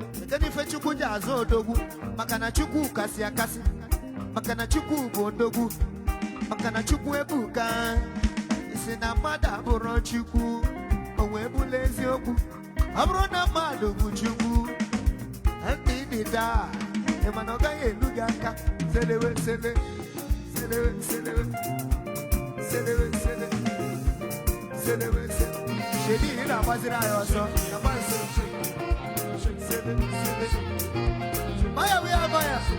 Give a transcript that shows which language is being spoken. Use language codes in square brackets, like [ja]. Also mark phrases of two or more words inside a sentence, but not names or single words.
[ig] Kedu ife Chukwu ji azụ odogwu? Maka na Chukwu kasị akasị. Maka na Chukwu bụ odogwu. Maka na Chukwu ebuka. Isi na mmadụ abụrọ Chukwu. O wee bụla eziokwu. Ọ bụrụ na mmadụ bụ Chukwu, ndị dị daa, ị ma na ọ gaghị elu gị aka. Selewe, sele. Sede, sede, sede, sede, sede, sede. Shebi, ị na-agbaziri anyị ọsọ. Gaba nso. Sede, sede. [en] Maya, we are Maya.